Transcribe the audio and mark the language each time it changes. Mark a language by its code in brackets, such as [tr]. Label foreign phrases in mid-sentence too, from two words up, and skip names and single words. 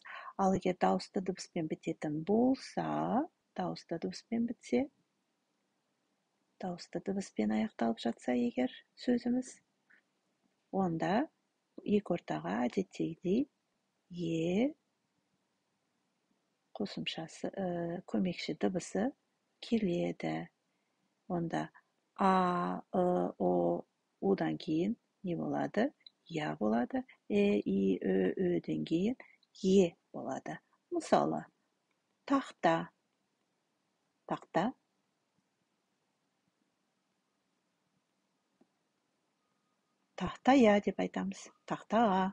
[kk] Ал егер дауысты дыбыспен бітетін болса, дауысты дыбыспен бітсе, дауысты дыбыспен аяқталып жатса егер сөзіміз, онда екі ортаға әдеттегідей қосымшасы, көмекші дыбысы келеді. Онда a, I, o, uдан кейін не болады? Я болады. I, Ö, Öден кейін Е болады. Мысалы, тақта. Тақта. Тақтая деп айтамыз. Тақтаға.